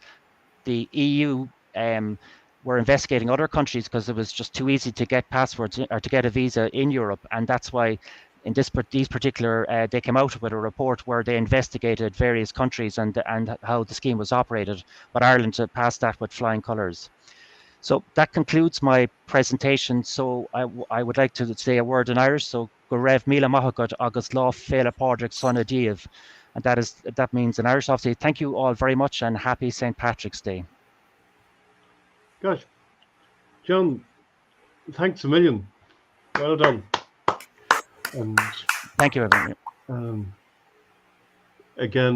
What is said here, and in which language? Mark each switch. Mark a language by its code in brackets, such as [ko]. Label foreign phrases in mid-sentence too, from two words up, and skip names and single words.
[en] The EU were investigating other countries because it was just too easy to get passports or to get a visa in Europe, and that's why in these particular they came out with a report where they investigated various countries and how the scheme was operated, but Ireland passed that with flying colours. So that concludes my presentation. So I would like to say a word in Irish. [ga] So go raibh míle maithagad agus lá féile pádraig sana díobh, [en] and that means in Irish, obviously, thank you all very much and happy St. Patrick's Day. Gosh, John, thanks a million. Well done. And thank you, everyone. Again,